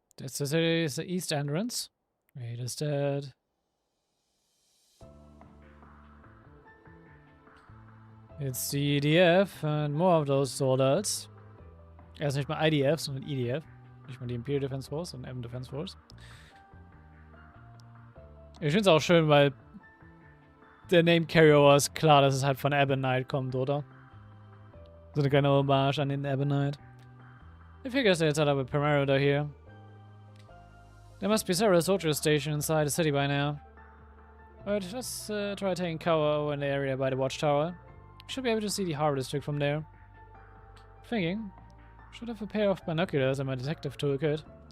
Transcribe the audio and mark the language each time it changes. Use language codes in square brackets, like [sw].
[en] That's the east entrance. Wait, is that? It's the EDF and more of those soldiers. [de] Erst nicht mal IDF, sondern EDF. Nicht mal die Imperial Defense Force und M Defense Force. Ich finde es auch schön, weil der Name Carryover ist klar, dass es halt von Ebonite kommt, oder? So eine kleine Hommage an den Ebonite. [en] I figure they set up a perimeter here. There must be several soldier stations inside the city by now. But let's try taking cover over in the area by the watchtower. Should be able to see the harbor district from there. Thinking, should have a pair of binoculars in my detective toolkit.